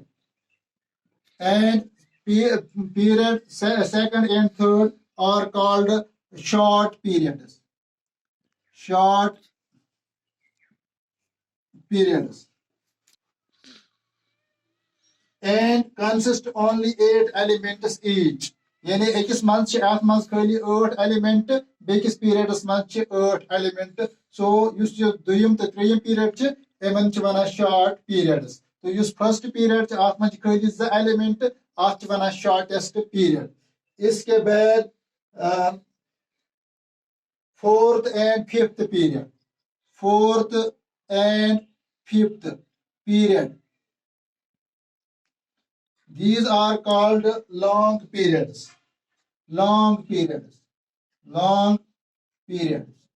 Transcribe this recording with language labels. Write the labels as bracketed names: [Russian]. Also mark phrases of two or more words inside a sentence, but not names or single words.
[English] And period second and third are called short periods. Short periods. And consist only 8 elements each. [Kashmiri] यानी एकस मंथ अथ मज खाली 8 एलिमेंट बेकिस पीरियडस मज 8 एलिमेंट. सो युस दुयम तो त्रेयम पीरियड एमन वना [English] short periods. [Kashmiri] तो युस [English] first period [Kashmiri] अथ मज खाली 2 एलिमेंट अथ वना [English] shortest period. [Hindi] इसके बाद [English] fourth and fifth period. fourth and fifth period. These are called long periods. Long periods. Long periods.